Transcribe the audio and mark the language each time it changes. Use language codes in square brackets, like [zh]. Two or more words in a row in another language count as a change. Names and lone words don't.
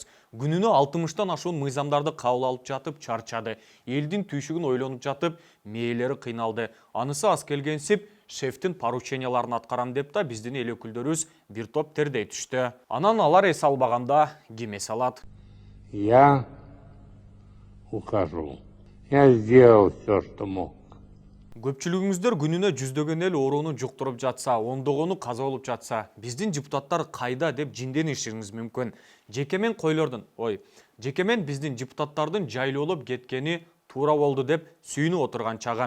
[ky] Күнүнө 60-тан ашуун мыйзамдарды кабыл алып жатып чарчады. Элдин түйшүгүн ойлонуп жатып, мээлери кыйналды. Анысы аз келгенсип, шефтин порученияларын аткарам деп та биздин эл өкүлдөрүбүз бир топ тердей түштү. Анан алар эс албаганда ким эс алат? [ru] Я ухожу. Я сделал все, что мог. [ky] Көпчүлүгүңүздөр күнүнө жүздөгөн эл ооруну жуктуруп жатса, ондогону каза болуп жатса, биздин депутаттар кайда деп жинденишиңиз мүмкүн. Жекемен биздин депутаттардын жайлуулуп кеткени туура болду деп сүйүнүп отурган чагым.